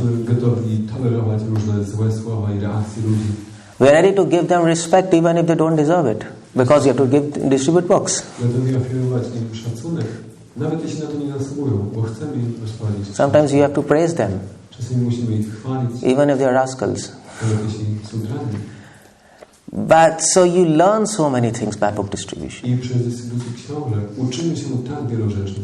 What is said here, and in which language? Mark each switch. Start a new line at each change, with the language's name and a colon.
Polish: Jesteśmy gotowi tolerować różne złe słowa i reakcje ludzi.
English: We are ready to give them respect even if they don't deserve it, because you have to distribute books.
Polish: Gotowi ofiarować im szacunek, nawet jeśli na to nie zasługują, bo chcemy im rozprawić.
English: Sometimes you have to praise them,
Polish: czasami musimy ich chwalić,
English: even if they are rascals.
Polish: nawet jeśli są drani.
English: But so you learn so many things by book distribution.
Polish: I przez dystrybucję książek uczymy się tak wielu rzeczy.